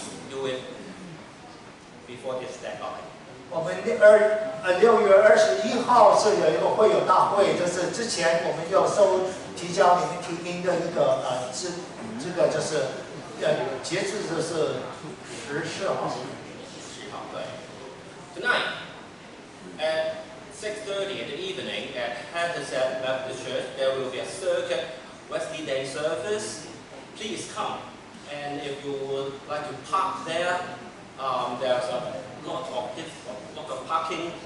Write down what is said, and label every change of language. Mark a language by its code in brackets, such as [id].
[en] do it before this deadline. [zh] 我们6月21号是有一个会友大会，就是之前我们要提交你们提名的一个这个就是截止就是14号。 10号，对。 [en] Tonight at 6:30 in the evening at Hackensack Baptist Church, there will be a circuit Wesley Day service. Please come. And if you would like to park there, there's a lot of parking.